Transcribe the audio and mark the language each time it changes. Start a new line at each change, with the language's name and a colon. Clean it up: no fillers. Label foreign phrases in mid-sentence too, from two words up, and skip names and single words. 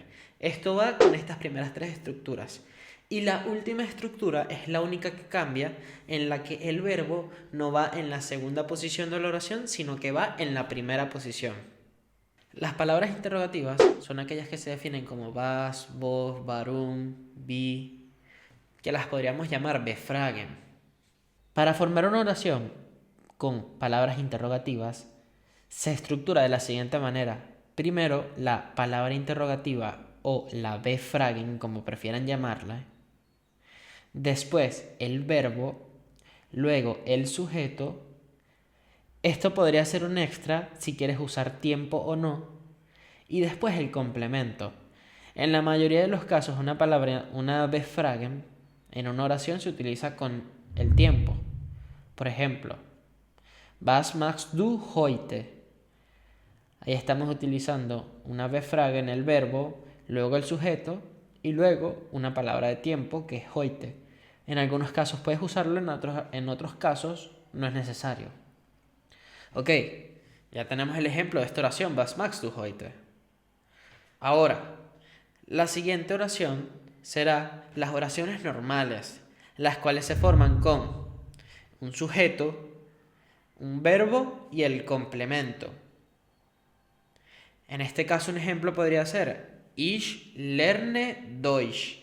Spanish: Esto va con estas primeras 3 estructuras. Y la última estructura es la única que cambia, en la que el verbo no va en la segunda posición de la oración, sino que va en la primera posición. Las palabras interrogativas son aquellas que se definen como
German: was, vos, warum, wie,
Spanish: que las podríamos llamar befragen. Para formar una oración con palabras interrogativas, se estructura de la siguiente manera. Primero, la palabra interrogativa o la befragen, como prefieran llamarla. Después, el verbo. Luego, el sujeto. Esto podría ser un extra si quieres usar tiempo o no. Y después el complemento. En la mayoría de los casos, una befragen, en una oración se utiliza con el tiempo. Por ejemplo,
German: was machst du heute?
Spanish: Ahí estamos utilizando una befrage en el verbo, luego el sujeto y luego una palabra de tiempo que es heute. En algunos casos puedes usarlo, en otros casos no es necesario. Ok, ya tenemos el ejemplo de esta oración,
German: was machst du heute?
Spanish: Ahora, la siguiente oración será las oraciones normales, las cuales se forman con un sujeto, un verbo y el complemento. En este caso un ejemplo podría ser
German: Ich lerne Deutsch.